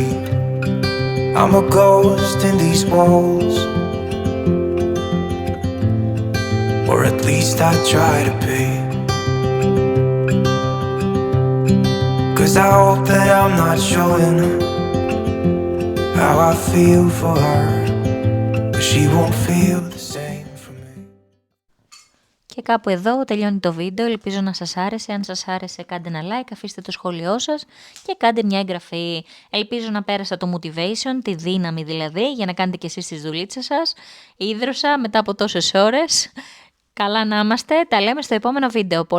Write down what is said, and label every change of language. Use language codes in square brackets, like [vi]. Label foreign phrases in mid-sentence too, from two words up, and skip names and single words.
[en] I'm a ghost in these walls, or at least I try to be. 'Cause I hope that I'm not showing how I feel for her, but she won't feel the same for me. [el] Και κάπου εδώ τελειώνει το βίντεο. Ελπίζω να σας άρεσε. Αν σας άρεσε, κάντε ένα like, αφήστε το σχόλιο σας και κάντε μια εγγραφή. Ελπίζω να πέρασα το motivation, τη δύναμη δηλαδή, για να κάνετε και εσείς τις δουλίτσες σας. Ίδρωσα μετά από τόσες ώρες. Καλά να είμαστε, τα λέμε στο επόμενο βίντεο.